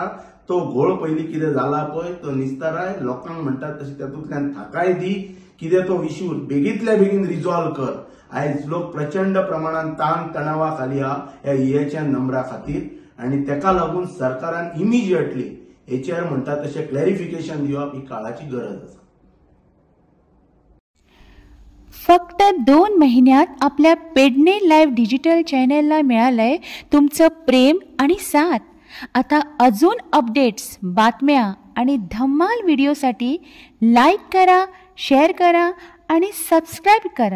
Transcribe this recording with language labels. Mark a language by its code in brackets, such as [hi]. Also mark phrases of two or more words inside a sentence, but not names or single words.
[kok] तो घोळ पयलीं कितें जाला पळय तो निस्ताराय लोकांक म्हणटात तशें तातूंतल्यान थाकाय दी. कितें तो इश्यू बेगींतल्या बेगीन रिझॉल्व कर. आयज लोक प्रचंड प्रमाणात ताण तणावा खाली हा ह्या EHN नंबरा खातीर आणि तेका लागून सरकारान इमिजिएटली हेचेर म्हणटात तशें क्लॅरिफिकेशन दिवप ही काळाची गरज आसा. [mr] फक्त 2 महिन्यात आपल्या पेडणे लाईव्ह डिजिटल चॅनलला मिळालंय तुमचं प्रेम आणि साथ. आता अजून अपडेट्स बातम्या आणि धम्माल व्हिडिओसाठी लाईक करा शेअर करा आणि सबस्क्राईब करा.